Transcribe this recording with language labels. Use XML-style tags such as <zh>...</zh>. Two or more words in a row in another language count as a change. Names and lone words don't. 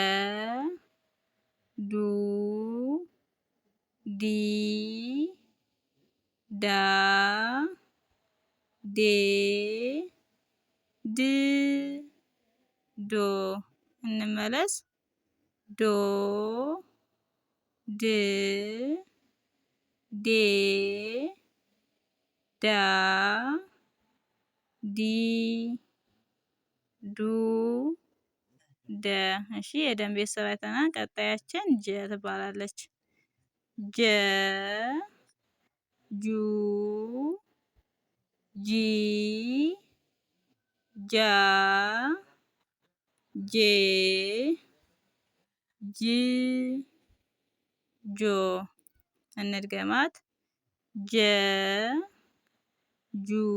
<am>ዱ ዲ ዳ ዴ ድ ዶ እንመለስ ዶ ድ ዴ ዳ ዲ ዱ ደ። እሺ የደን ቤተሰብ አይተናል። ቀጣያችን ጀ ትባላለች። ጀ ጁ ጂ ጃ ጄ ጅ ጆ። እንድገማት። ጀ ጁ</am>